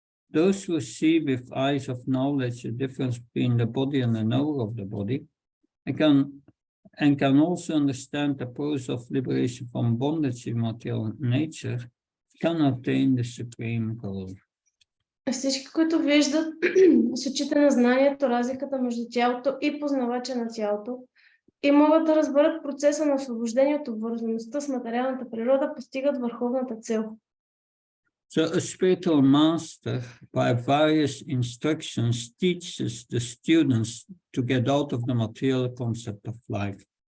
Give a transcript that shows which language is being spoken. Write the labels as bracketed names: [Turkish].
[English] Those who see with eyes of knowledge the difference between the body and the knower of the body, and can also understand the process of liberation from bondage in material nature, can attain the supreme goal. [Bulgarian] Всички, които виждат с очите на знанието разликата между тялото и познавача на тялото и могат да разберат процеса на освобождение от обвързаността с материалната природа, постигат върховната цел. [English] So a spiritual master, by various instructions, teaches the students to get out of the material concept of life.